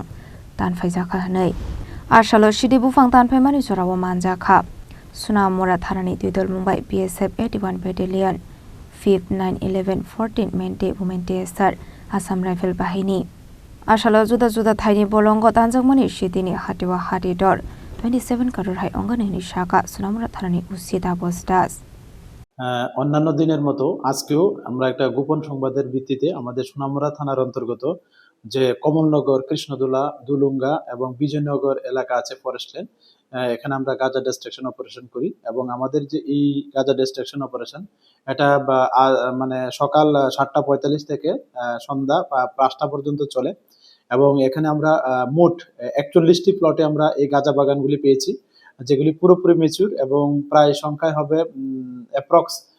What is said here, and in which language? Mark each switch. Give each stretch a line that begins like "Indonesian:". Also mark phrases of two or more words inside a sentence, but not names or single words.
Kok Borok: Tan Faizaka Hanai Arshalo Shidebu Fang Tan Faimani Sorawa Manjaka Sunamura Thanani Dudol Mumbai BSF 81 Battalion 5th 9 11 14 Mente Women TSR Assam Rifle Bahini Arshalo Juda Juda Thaini Bolongo Tanjangmani Shitini Hatiwa Hatidor 27 Karor Hai Onganini Shaka Sunamura Thanani Usita Postas
Bangla: অন্যান্য দিনের মতো আজকেও আমরা একটা গোপন সংবাদের ভিত্তিতে আমাদের সোনামুড়া থানার অন্তর্গত যে কমলনগর কৃষ্ণদোলা দুলুঙ্গা এবং বিজয়নগর এলাকা আছে
English: forest land
Bangla: এখানে আমরা গাঁজা
English: destruction operation
Bangla: করি এবং আমাদের যে এই গাঁজা
English: destruction operation
Bangla: এটা মানে সকাল 7:45 থেকে সন্ধ্যা 5টা পর্যন্ত চলে এবং এখানে আমরা মোট 41টি প্লটে আমরা এই গাঁজা বাগানগুলি পেয়েছি যেগুলি পুরোপুরি ম্যাচিউর এবং প্রায় সংখ্যায় হবে অ্যাপ্রক্স